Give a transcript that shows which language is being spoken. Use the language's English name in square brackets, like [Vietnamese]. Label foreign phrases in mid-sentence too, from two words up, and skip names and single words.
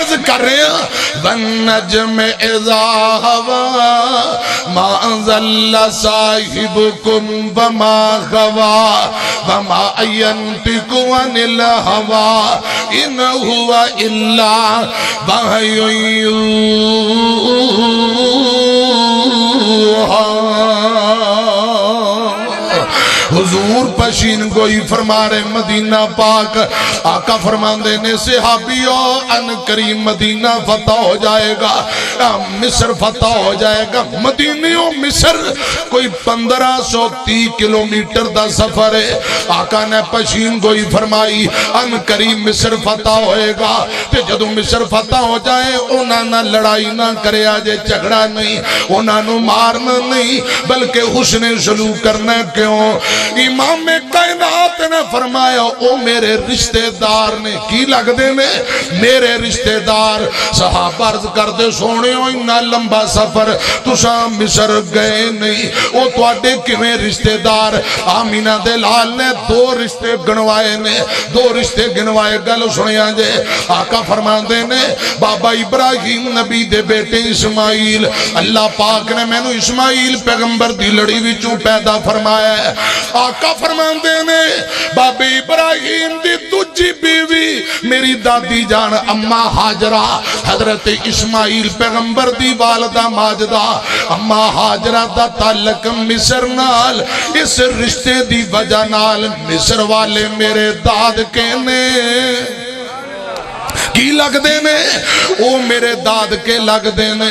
[Urdu] کر رہے ہیں [Arabic] وَالنَّجْمِ إِذَا هَوَى مَا ضَلَّ صَاحِبُكُمْ وَمَا غَوَى وَمَا يَنطِقُ عَنِ الْهَوَى إِنْ هُوَ إِلَّا وَحْيٌ يُوحَى۔ [Punjabi] حضور پشین گوئی فرما رہے مدینہ پاک، آقا فرماندے نے صحابیوں ان قریب مدینہ فتح ہو جائے گا، مصر فتح ہو جائے گا۔ مدینیوں مصر کوئی 1530 کلومیٹر دا سفر ہے۔ آقا نے پشین گوئی فرمائی ان قریب مصر فتح ہوئے گا، تے جدو مصر فتح ہو جائے انہاں نہ لڑائی نہ کرے آجے، جھگڑا نہیں، انہاں نو مارنا نہیں، بلکہ حسن سلوک کرنا۔ کیوں؟ امام کائنات نے فرمایا او میرے رشتہ دار نے کی لگ دے نے میرے رشتہ دار۔ صحابہ عرض کر دے سونے ہو اتنا لمبا سفر تساں مصر گئے نہیں، او تواڈے کیویں رشتہ دار؟ آمینہ دے لال نے 2 رشتے گنوائے نے، 2 رشتے گنوائے۔ گل سنیا جے آقا فرماندے نے بابا ابراہیم نبی دے بیٹے اسماعیل، اللہ پاک نے مینوں اسماعیل پیغمبر دی لڑی وچوں پیدا فرمایا ہے۔ آقا فرماندے نے بابا ابراہیم دی دوجی بیوی میری دادی جان اما حاجرہ، حضرت اسماعیل پیغمبر دی والدہ ماجدہ اما حاجرہ دا تعلق مصر نال، اس رشتے دی وجہ نال مصر والے میرے داد کہنے کی لگ دینے، او میرے داد کے لگ دینے۔